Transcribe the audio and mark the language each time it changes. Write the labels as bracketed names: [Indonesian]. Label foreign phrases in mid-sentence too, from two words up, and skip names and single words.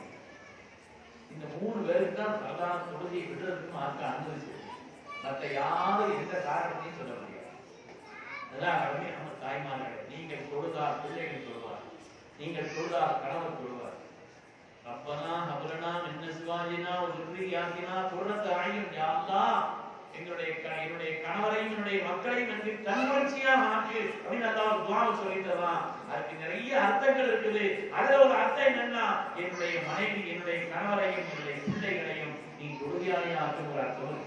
[Tamil] இந்த 3 பேருக்கு தான் பிரதான தொழுகையை விடுறதுக்கு மார்க்க அனுமதிச்சு. மற்ற யாரும் எந்த காரணத்தையும் சொல்ல முடியாது. அதெல்லாம் கடமை நம்ம தாய்மார்கள். நீங்கள் தொழுதார் பிள்ளைகள் தொழுவார், நீங்கள் தொழுதார் கணவர் தொழுவார். [Arabic] ربنا هب لنا من أزواجنا و ذُرِّيَّاتِنَا قُرَّةَ أَعْيُنٍ. [Tamil] யா அல்லாஹ், என்னுடைய கணவரையும் என்னுடைய மக்களையும் எனக்கு கண்காட்சியாக ஆக்கு அப்படின்னு அல்லாஹ் துஆவை சொல்லித்தரான். அதுக்கு நிறைய அர்த்தங்கள் இருக்குது. அதுல ஒரு அர்த்தம் என்னன்னா, என்னுடைய மனைவி என்னுடைய கணவரையும் என்னுடைய பிள்ளைகளையும் நீ தொழுகையாளி ஆக்கும் ஒரு அர்த்தம் இருக்கு.